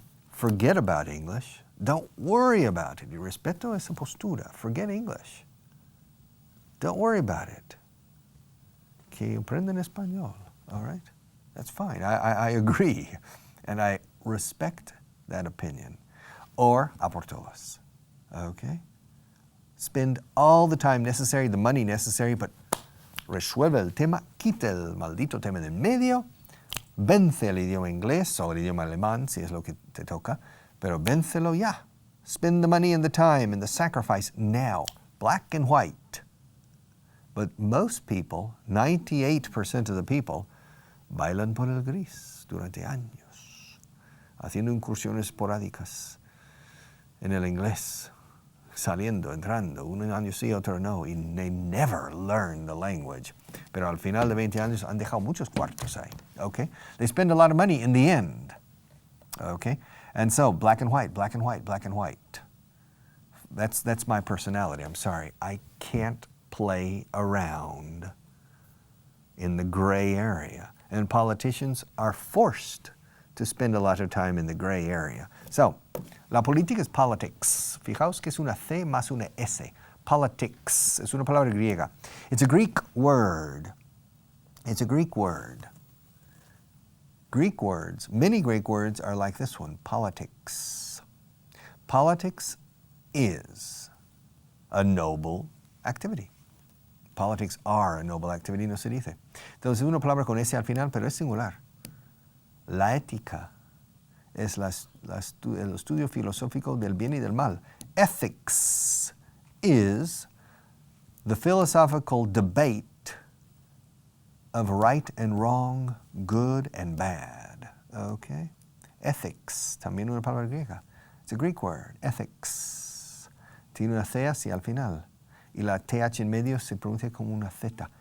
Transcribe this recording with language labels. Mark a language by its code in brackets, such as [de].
[en] Forget about English. Don't worry about it. [es] Y respeto esa postura. [en] Forget English. Don't worry about it. [es] Que aprenden español, [en] all right? That's fine. I agree, and I respect that opinion. [es] Or a por todas, okay? [en] Spend all the time necessary, the money necessary, but [es] resuelve el tema, quita el maldito tema del medio, vence el idioma inglés o el idioma alemán, si es lo que te toca, pero véncelo ya. [en] Spend the money and the time and the sacrifice now, black and white. But most people, 98% of the people, [es] bailan por el gris durante años, haciendo incursiones esporádicas en el inglés, saliendo, entrando, un año sí, otro no, y [en] they never learn the language. [es] Pero al final de 20 años han dejado muchos cuartos ahí, okay? [en] They spend a lot of money in the end, okay? And so, black and white, black and white, black and white. That's my personality, I'm sorry. I can't play around in the gray area. And politicians are forced to spend a lot of time in the gray area. [es] So, la política es politics. Fijaos que es una C más una S. Politics. Es una palabra griega. [en] It's a Greek word. It's a Greek word. Greek words, many Greek words are like this one, politics. Politics is a noble activity. Politics are a noble activity, [es] no se dice. Entonces, una palabra con S al final, pero es singular. La ética es el estudio filosófico del bien y del mal. [en] Ethics is the philosophical debate of right and wrong, good and bad. Okay? [es] Ethics, también una palabra griega. [en] It's a Greek word, [es] ethics. Tiene una C así al final. Y la TH en medio se pronuncia como una Z.